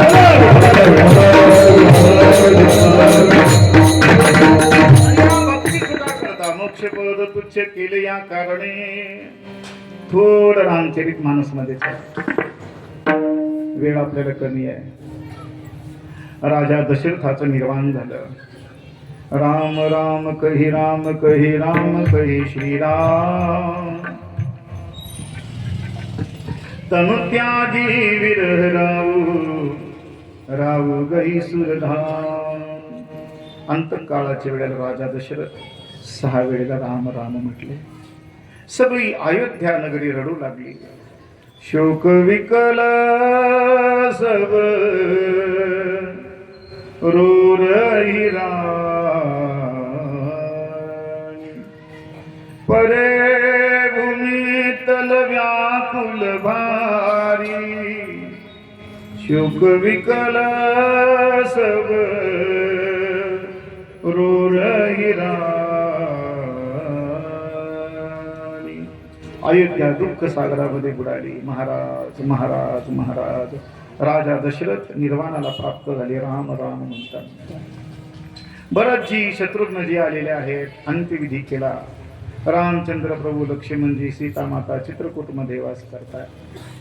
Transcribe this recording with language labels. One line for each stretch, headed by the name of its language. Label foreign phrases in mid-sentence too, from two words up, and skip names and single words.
Marathi: भक्ती सुखा करता मोक्षपद तुच्छ केले या कारणे. थोडं रामचरित मानस मध्ये वेळ आपल्याला कमी आहे. राजा दशरथाचं निर्वाण झालं.
Awadhi: राम राम कही राम कही राम कही श्रीराम. तनु त्यागी विरह राऊ राऊ गई सुरधाम.
Marathi: अंतकाळाच्या वेळेला राजा दशरथ 6 वेळेला राम राम म्हटले. सगळी अयोध्या नगरी रडू लागली.
Awadhi: शोक विकल सब रो रही रानी. परे भूमि तल व्याकुल भारी. शोक विकल सब रो रही रानी.
Marathi: अयोध्या दुःख सागरामध्ये बुडाली. महाराज महाराज महाराज. राजा दशरथ निर्वाणाला प्राप्त झाले. राम राम म्हणतात. भरतजी शत्रुघ्नजी आलेले आहेत. अंत्यविधी केला. रामचंद्र प्रभू लक्ष्मणजी सीता माता चित्रकूटमध्ये वास करतात.